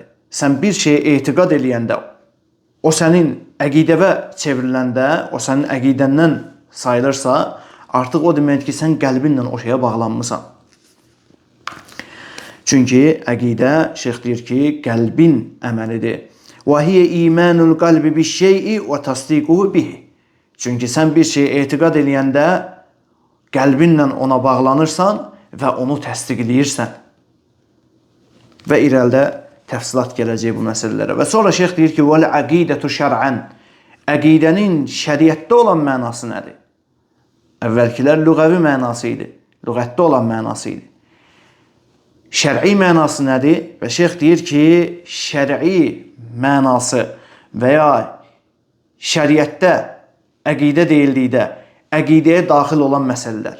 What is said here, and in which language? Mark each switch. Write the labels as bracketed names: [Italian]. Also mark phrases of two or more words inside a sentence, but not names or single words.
[Azerbaijani] Sən bir şeyə etiqad eləyəndə, o sənin əqidəvə çevriləndə, o sənin əqidəndən sayılırsa, artıq o deməkdir ki, sən qəlbinlə o şeyə bağlanmısan. Çünki əqidə, şeyx deyir ki, qəlbin əməlidir. [Arabic] وَهِيَ اِيمَانُ الْقَلْبِ بِالشَّيْءِ وَتَصْدِيقُهُ بِهِ. [Azerbaijani] Çünki sən bir şeyə etiqad eləyəndə qəlbinlə ona bağlanırsan və onu təsdiqləyirsən. Və irəlidə təfsilat gələcək bu məsələlərə. Və sonra şeyx deyir ki, [Arabic] وَالْعَقِيدَةُ شَرْعًا. [Azerbaijani] Əqidənin şəriətdə olan mənası nədir? Əvvəlkilər lüğəvi mənası idi. Lüğətdə olan mənası idi. Şər'i mənası nədir? Və şeyx deyir ki, şər'i mənası və ya şəriətdə əqidə deyildikdə əqidəyə daxil olan məsələlər.